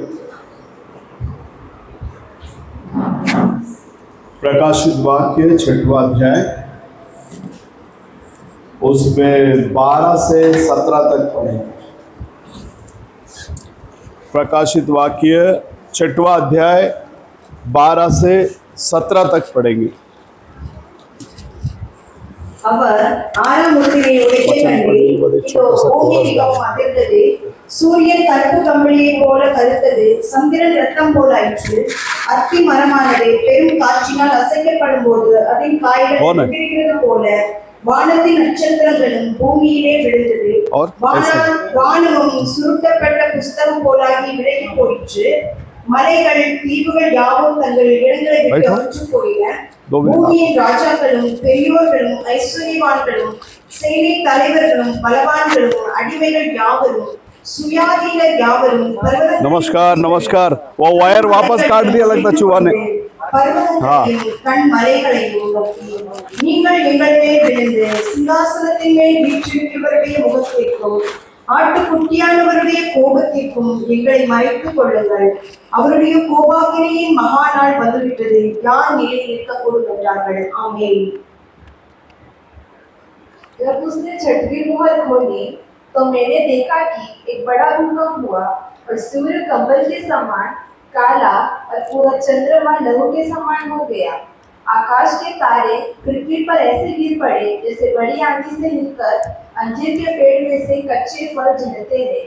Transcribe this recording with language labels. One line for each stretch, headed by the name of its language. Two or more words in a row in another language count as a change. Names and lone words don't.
Hindi: प्रकाशित वाक्य 6वां अध्याय उसमें 12 से 17 तक पढ़ेंगे। प्रकाशित वाक्य 6वां अध्याय 12 से 17 तक पढ़ेंगे।
Tamil: அவர் ஆறாம் முத்திரையை உடைத்தேன் இதோ பூமி மிகவும் அதிர்ந்தது சூரியன் கருப்பு கம்பளியை போல கருத்தது, சந்திரன் ரத்தம் போல ஆயிற்று. அத்தி மரமானது பெரும் காற்றினால் அசைக்கப்படும் போது அதன் காய்கள் போன. விரிகிறது போல வானத்தின் நட்சத்திரங்களும் பூமியிலே விழுந்தது.
Hindi: और ऐसे
Tamil: வானமும் சுருட்டப்பட்ட புஸ்தகம் போலாகி விலகி போயிற்று. மலைகள் தீவுகள் யாவும் தங்கள் இடங்களை விட்டு
Hindi: बैठो।
Tamil: அகன்று போயின.
Hindi: दो मिनट
Tamil: பூமியின் ராஜாக்களும் பெரியோர்களும் ஐஸ்வர்யவான்களும் சேனை தலைவர்களும் பலவான்களும் அடிமைகள் யாவரும் சுயாதீனர் யாவரும் பர்வதங்களின்
Hindi: नमस्कार नमस्कार वो वायर वापस काट दिया लगता चूहा ने
Tamil: பர்வதங்களையும் கண் மலைகளையும் நோக்கி, நீங்கள் எங்கள் மேல் விழுந்து சிங்காசனத்தின் மேல் வீற்றிருக்கிறவருடைய முகத்திற்கும் ஆட்டுக்குட்டியானவருடைய கோபத்திற்கும் எங்களை மறைத்துக் கொள்ளுங்கள். அவருடைய கோபாக்கினையின் மகா நாள் வந்துவிட்டது, யார் நிலையில் இருக்கக்கூடும் என்றார்கள். ஆமென்.
Hindi: जब उसने छठवीं मोहर खोली तो मैंने देखा कि एक बड़ा भूकंप हुआ और सूर्य कंबल के समान काला और पूरा चंद्रमा लहू के समान हो गया। आकाश के तारे पृथ्वी पर ऐसे गिर पड़े जैसे बड़ी आंधी से हिलकर अंजीर के पेड़ में से कच्चे फल झड़ते हैं।